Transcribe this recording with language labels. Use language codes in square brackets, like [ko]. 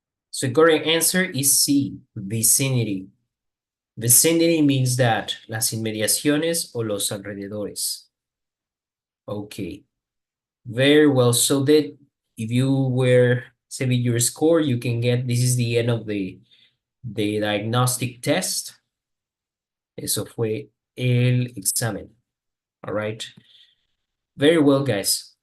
[en] So the correct answer is C, vicinity. Vicinity means that [es] las inmediaciones o los alrededores. [en] Okay. Very well. So that if you were saving your score, you can get, this is the end of the diagnostic test. [es] Eso fue el examen. [en] All right. Very well, guys.